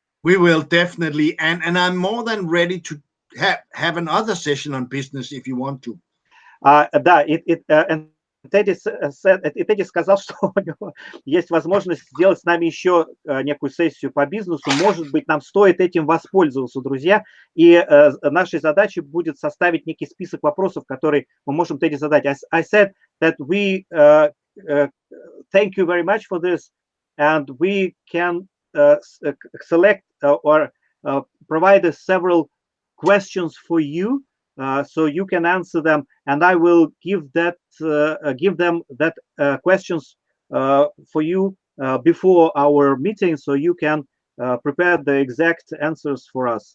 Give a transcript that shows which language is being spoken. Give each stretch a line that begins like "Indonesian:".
English: We will definitely, and I'm more than ready to have another session on business if you want to.
Russian: Да, Тедди сказал, что у него есть возможность сделать с нами еще некую сессию по бизнесу. Может быть, нам стоит этим воспользоваться, друзья. И нашей задачей будет составить некий список вопросов, которые мы можем Тедди задать.
English: I said that we thank you very much for this, and we can select or provide several questions for you, so you can answer them, and I will give them that questions for you before our meeting, so you can prepare the exact answers for us.